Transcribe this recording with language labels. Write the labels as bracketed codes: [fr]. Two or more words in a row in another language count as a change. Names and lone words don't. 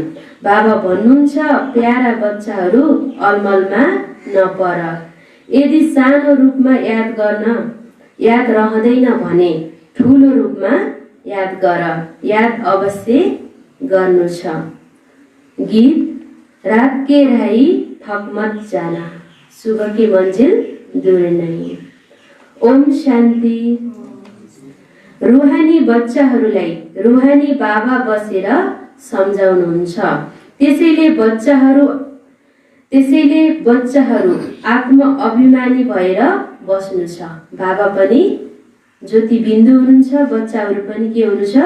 [ne] बाबा भन्नुहुन्छ, प्यारा बच्चाहरू, अलमलमा नपर। यदि सानो रूपमा याद रहँदैन भने ठुलो रूपमा याद गर। याद अवश्य गर्नु छ। गीत: [hi] रात के राही थक मत जाना, सुबह की मंजिल दूर नहीं। [ne] ओम शान्ति। रुहानी बच्चाहरूलाई रुहानी बाबा बसेर सम्झाउनुहुन्छ। त्यसैले बच्चाहरू आत्म अभिमानी भएर बस्नु छ। बाबा पनि ज्योतिबिन्दु हुनुहुन्छ, बच्चाहरू पनि के हुनु छ?